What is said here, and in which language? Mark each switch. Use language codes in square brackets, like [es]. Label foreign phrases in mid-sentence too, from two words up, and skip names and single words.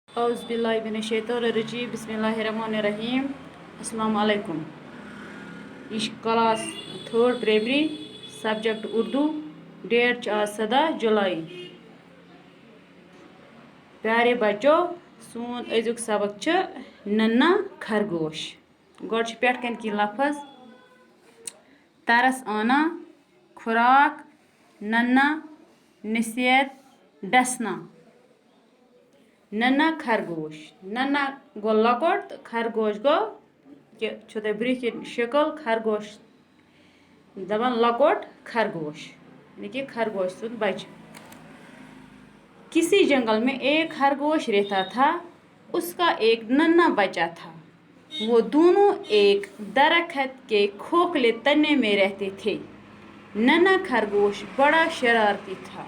[ar] اعوذ باللہ من الشیطان الرجیم بسم اللہ الرحمن الرحیم السلام علیکم. [ur] یہ کلاس 3rd پرائمری سبجیکٹ اردو. ڈیٹ آج 17 جولائی. پیارے بچو [ks] سون أزیُک سبق چھ ننا خرگوش. گۄڈٕ چھِ پٮ۪ٹھ کَنۍ کینٛہہ لفظ: [ur] ترس آنا، خوراک، ننا، نصیحت، ڈسنا. [ks] ننا خرگوش. ننا گو لۄکُٹ تہٕ خرگوش گوٚو کہِ چھو تۄہہِ برٛونٛہہ کِنۍ شکل خرگوش دپان لۄکُٹ خرگوش یعنی کہ خرگوش سُنٛد بچہ. [ur] کسی جنگل میں ایک خرگوش رہتا تھا. اس کا ایک ننا بچہ تھا. وہ دونوں ایک درخت کے کھوکھلے تنے میں رہتے تھے. ننا خرگوش بڑا شرارتی تھا.